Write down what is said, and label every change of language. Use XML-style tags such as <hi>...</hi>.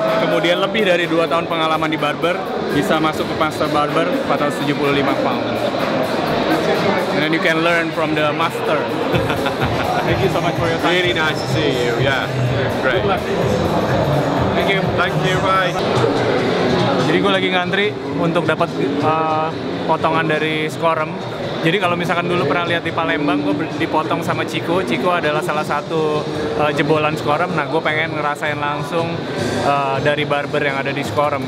<id>Kemudian lebih dari 2 tahun pengalaman di barber bisa masuk ke Master Barber 475 pound.</id> <en>And then you can learn from the master. Thank you so much for your time. Really nice to see you, yeah. Great. Good luck. Thank you. Thank you, bye.</en> <id>Jadi gue lagi ngantri untuk dapat potongan dari Scorem. Jadi kalau misalkan dulu pernah lihat di Palembang, gue dipotong sama Chico. Chico adalah salah satu jebolan Scorem. Nah, gue pengen ngerasain langsung dari barber yang ada di Scorem.</id>